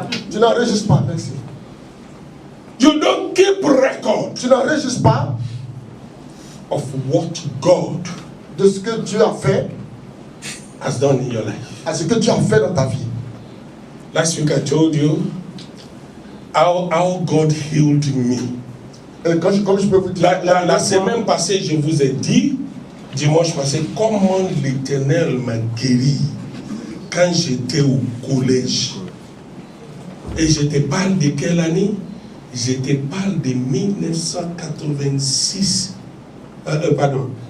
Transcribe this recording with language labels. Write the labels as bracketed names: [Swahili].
[French] Tu n'enregistres pas, merci. [English] You don't keep record [French] Tu n'enregistres pas [English] of what God [French] de ce que Dieu a fait [English] has done in your life. [French] à ce que Dieu a fait dans ta vie. [English] Last week I told you how God healed me. [French] Comme je peux vous dire, La semaine passée, je vous ai dit, dimanche passé, comment l'Éternel m'a guéri quand j'étais au collège. Et je te parle de quelle année? Je te parle de 1986. Pardon.